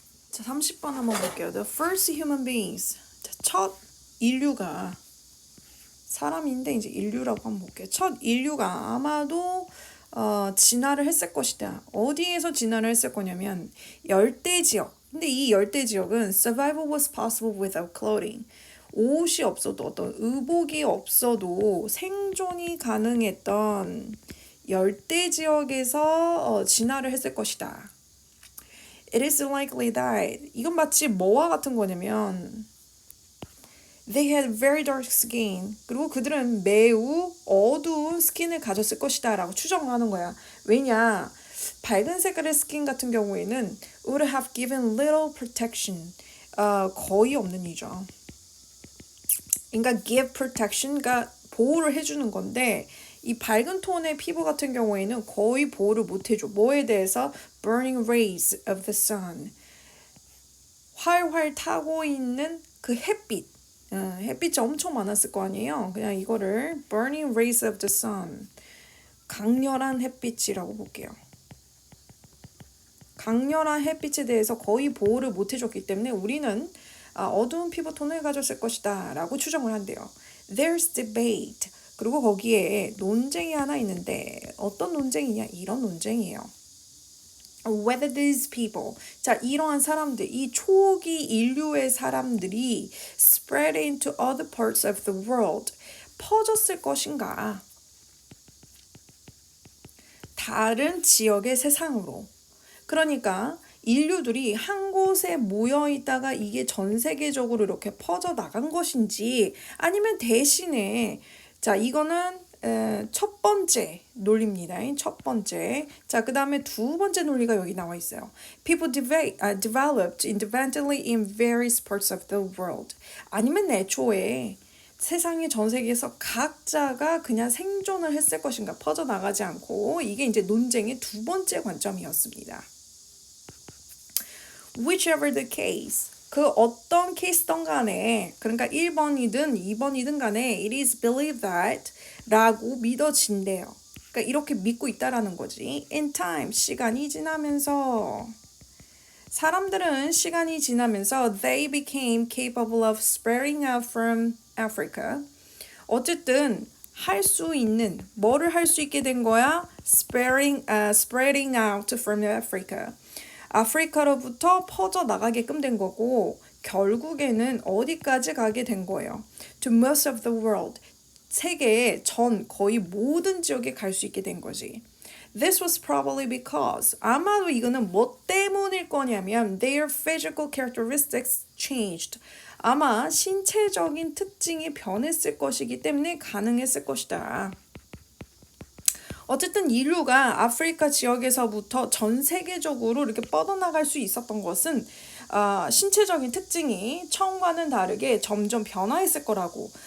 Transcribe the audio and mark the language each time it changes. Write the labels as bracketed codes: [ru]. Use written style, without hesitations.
[ko] 자, 30번 한번 볼게요. [en] The first human beings. [ko] 자, 첫 인류가 사람인데 이제 인류라고 한번 볼게요. 첫 인류가 아마도 진화를 했을 것이다. 어디에서 진화를 했을 거냐면 열대 지역. 근데 이 열대 지역은 [en] survival was possible without clothing. [ko] 옷이 없어도 어떤 의복이 없어도 생존이 가능했던 열대 지역에서 진화를 했을 것이다. [en] It is likely that [ko] 이건 마치 뭐와 같은 거냐면 [en] They had very dark skin. [ko] 그리고 그들은 매우 어두운 스킨을 가졌을 것이다 라고 추정하는 거야. 왜냐? 밝은 색깔의 스킨 같은 경우에는 [en] would have given little protection. [ko] 거의 없는 이죠. 그러니까 give protection가 보호를 해주는 건데 이 밝은 톤의 피부 같은 경우에는 거의 보호를 못 해줘. 뭐에 대해서? [en] Burning rays of the sun. [ko] 활활 타고 있는 그 햇빛. 햇빛이 엄청 많았을 거 아니에요. 그냥 이거를 [en] burning rays of the sun. [ko] 강렬한 햇빛이라고 볼게요. 강렬한 햇빛에 대해서 거의 보호를 못 해줬기 때문에 우리는 어두운 피부톤을 가졌을 것이다 라고 추정을 한대요. [en] There's debate. [ko] 그리고 거기에 논쟁이 하나 있는데 어떤 논쟁이냐? 이런 논쟁이에요. [en] Whether these people, [ko] 자, 이러한 사람들, 이 초기 인류의 사람들이 [en] spread into other parts of the world, [ko] 퍼졌을 것인가? 다른 지역의 세상으로. 그러니까 인류들이 한 곳에 모여 있다가 이게 전 세계적으로 이렇게 퍼져 나간 것인지 아니면 대신에 자, 이거는 첫 번째 논리입니다. 첫 번째. 자, 그 다음에 두 번째 논리가 여기 나와 있어요. [en] People developed independently in various parts of the world. [ko] 아니면 애초에 세상의 전 세계에서 각자가 그냥 생존을 했을 것인가 퍼져나가지 않고 이게 이제 논쟁의 두 번째 관점이었습니다. [en] Whichever the case. [ko] 그 어떤 케이스든 간에 그러니까 1번이든 2번이든 간에 [en] it is believed that [ko] 라고 믿어진대요. 그러니까 이렇게 믿고 있다라는 거지. [en] In time, [ko] 시간이 지나면서 사람들은 시간이 지나면서 [en] they became capable of spreading out from Africa. [ko] 어쨌든 할 수 있는 뭐를 할 수 있게 된 거야? [en] spreading out from Africa. [ko] 아프리카로부터 퍼져 나가게끔 된 거고 결국에는 어디까지 가게 된 거예요. [en] To most of the world. [ko] 세계의 전 거의 모든 지역에 갈 수 있게 된 거지. [en] This was probably because [ko] 아마도 이거는 뭐 때문일 거냐면 [en] their physical characteristics changed. [ko] 아마 신체적인 특징이 변했을 것이기 때문에 가능했을 것이다. 어쨌든 인류가 아프리카 지역에서부터 전 세계적으로 이렇게 뻗어나갈 수 있었던 것은 신체적인 특징이 처음과는 다르게 점점 변화했을 거라고.